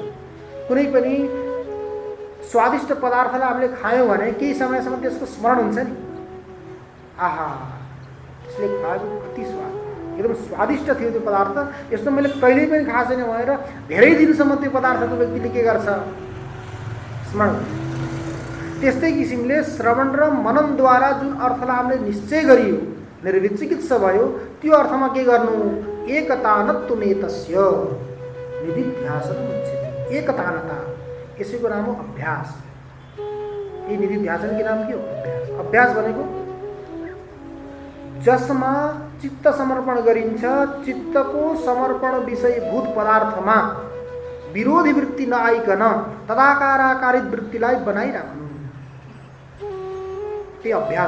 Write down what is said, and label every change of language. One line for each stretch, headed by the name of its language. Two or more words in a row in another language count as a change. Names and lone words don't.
Nepali: कुनै पनि स्वादिष्ट पदार्थलाई हामीले खायौँ भने केही समयसम्म त्यसको स्मरण हुन्छ नि, आहा त्यसले खाएको कति स्वाद, एकदम स्वादिष्ट थियो त्यो पदार्थ, यस्तो मैले कहिल्यै पनि खाएको छैन भनेर धेरै दिनसम्म त्यो पदार्थको व्यक्तिले के गर्छ? स्मरण। त्यस्तै किसिमले श्रवण र मननद्वारा जुन अर्थलाई हामीले निश्चय गरियो, निर्विचिकित भयो, त्यो अर्थमा के गर्नु?
Sanskrit: एकतानत्वमेतस्य निधिध्यासनम् उच्यते।
Nepali: एकतानता, यसैको नाम हो अभ्यास। यी निधिध्यासन के नाम के हो? अभ्यास। अभ्यास भनेको जसमा चित्त समर्पण गरिन्छ, चित्तको समर्पण विषयभूत पदार्थमा विरोधी वृत्ति नआइकन तदाकाराकारित वृत्तिलाई बनाइराख्नु, त्यही अभ्यास।